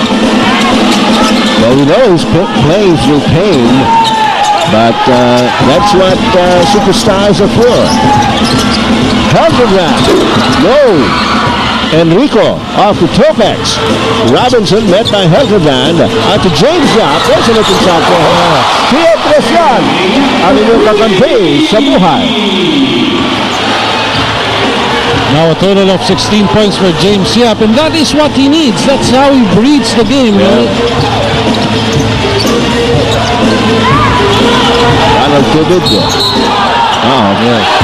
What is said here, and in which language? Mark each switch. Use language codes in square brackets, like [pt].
[en] Well, we know he's playing through pain, but that's what superstars are for. Helderbrand, no. Enrico off to Topex. Robinson met by Helderbrand. Out to James Yap. There's a looking shot for him. [tl] Kaya presyon ang inyong kakampi sa buhay. [en] Now a total of 16 points for James Yap, and that is what he needs. That's how he breeds the game, right? Ronald Tibbet. Oh, yeah.